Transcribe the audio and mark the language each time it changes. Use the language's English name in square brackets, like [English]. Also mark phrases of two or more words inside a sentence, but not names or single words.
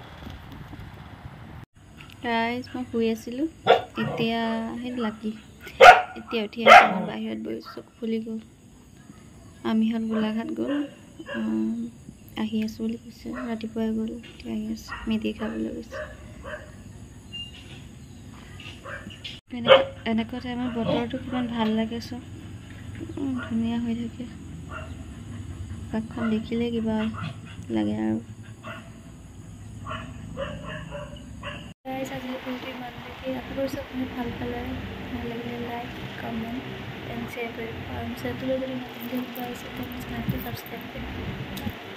[Indonesian] Guys, mau kue sih lu. Itu ya, ini lagi. [Assamese] এতিয়া উঠি আছে মই বাহিৰত বহি চকু ফুলি গ'ল আমিহঁত গোলাঘাট গ'ল আহি আছোঁ বুলি কৈছে ৰাতিপুৱাই গ'ল এতিয়া আহি আছে মেগী খাবলৈ গৈছে এনেকুৱা টাইমত বতৰটো কিমান ভাল লাগে চব ধুনীয়া হৈ থাকে আকাশখন দেখিলে কিবা লাগে আৰু আজি ভিডিঅ'টো ইমান দেখি আশা কৰিছোঁ আপুনি ভাল পালে ভাল লাগিলে [English] like comment and share [Assamese] কৰিব আৰু চেনেলটো যদি নতুনকৈ আহিছে তেন্তে চেনেলটো ছাবস্ক্ৰাইব কৰিব